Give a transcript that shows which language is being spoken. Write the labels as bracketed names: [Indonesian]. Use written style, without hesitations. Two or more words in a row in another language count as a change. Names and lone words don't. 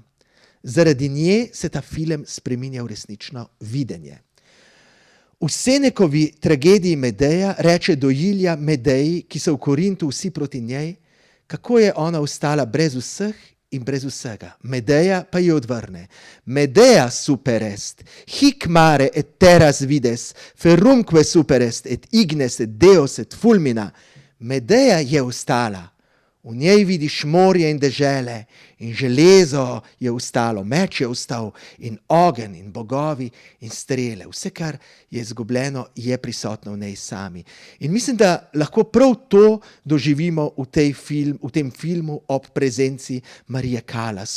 [Slovenian] Zaradi nje se ta film spreminja v resnično videnje. V Senekovi tragediji Medeja reče do Ilija Medeji, ki so v Korintu vsi proti njej, kako je ona ostala brez vseh in brez vsega. Medeja pa ji odvrne: [Latin] Medea super est, hic mare et terras vides, ferrumque super est, et ignes et deos et fulmina. [Slovenian] Medeja je ostala. V njej vidiš morje in dežele in železo je ostalo, meč je ostal in ogenj in bogovi in strele. Vse, kar je izgubljeno, je prisotno v njej sami. In mislim, da lahko prav to doživimo v tem filmu ob prezenci Marije Callas.